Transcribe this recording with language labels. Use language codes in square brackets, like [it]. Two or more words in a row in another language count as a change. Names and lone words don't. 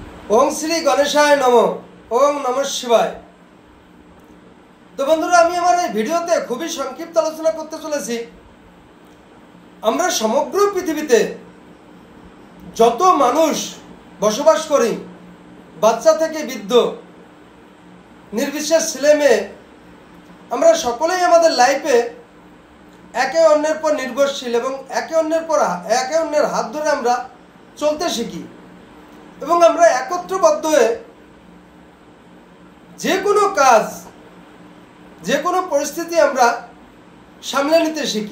[sa] ओम श्री गणेशाय नमः। ओम नमः शिवाय। [bn] তো বন্ধুরা আমি আমার এই ভিডিওতে খুবই সংক্ষিপ্ত আলোচনা করতে চলেছি। আমরা সমগ্র পৃথিবীতে যত মানুষ বসবাস করি, বাচ্চা থেকে বৃদ্ধ নির্বিশেষ ছেলে মেয়ে, আমরা সকলেই আমাদের লাইফে একে অন্যের পর নির্ভরশীল এবং একে অন্যের হাত ধরে আমরা চলতে শিখি এবং আমরা একত্রবদ্ধ হয়ে যে কোনো কাজ, যে কোনো পরিস্থিতি আমরা সামলে নিতে শিখি।